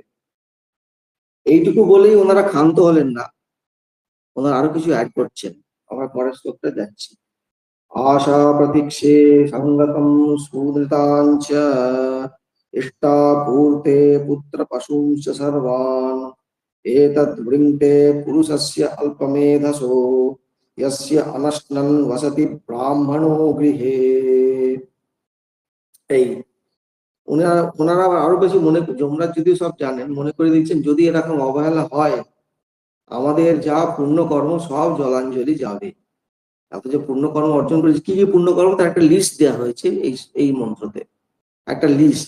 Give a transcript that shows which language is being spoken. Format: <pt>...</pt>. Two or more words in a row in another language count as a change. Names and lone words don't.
<bn>এইটুকু বলেই ওনারা ক্ষান্ত হলেন না, ওনারা আরো কিছু অ্যাড করছেন। আমরা পরের শ্লোকটা যাচ্ছি।</bn> <sa>আশা প্রতীক্ষে সংগতম সুদৃতাঞ্চ ইষ্টা পূর্তে পুত্র পশুঞ্চ সর্বান এতদ বৃন্তে পুরুষস্য অল্পমেধসো यस्य अनश्नन् वसति ব্রাহ্মণো গৃহে।</sa> <bn>এই ওনারা ওনারা আরো বেশি মনে, যমরাজ যদিও সব জানেন, মনে করে দিচ্ছেন যদি এরকম অবহেলা হয়, আমাদের যা পুণ্যকর্ম সব জলাঞ্জলি যাবে। এত যে পুণ্যকর্ম অর্জন করেছে, কি কি পুণ্যকর্ম তার একটা লিস্ট দেওয়া হয়েছে এই এই মন্ত্রতে, একটা লিস্ট।</bn>